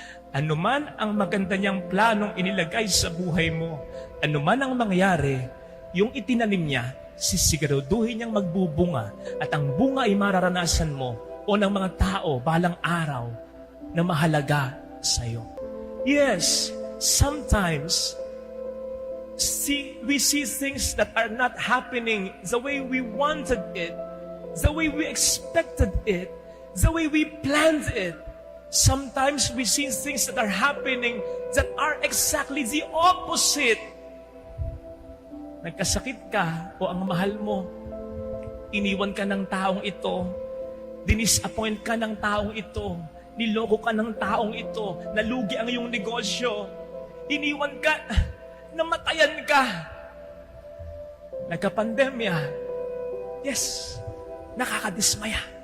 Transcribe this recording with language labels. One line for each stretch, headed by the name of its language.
Filipino: Anuman ang maganda niyang planong inilagay sa buhay mo, anuman ang mangyari, yung itinanim niya, sisiguraduhin niyang magbubunga at ang bunga ay mararanasan mo o ng mga tao balang araw na mahalaga sa iyo.
English: Yes, sometimes we see things that are not happening the way we wanted it, the way we expected it, the way we planned it. Sometimes we see things that are happening that are exactly the opposite.
Filipino: Nagkasakit ka o ang mahal mo, iniwan ka ng taong ito, dinisappoint ka ng taong ito, niloko ka ng taong ito, nalugi ang iyong negosyo, iniwan ka, namatayan ka, nagka-pandemya, yes, nakakadismaya.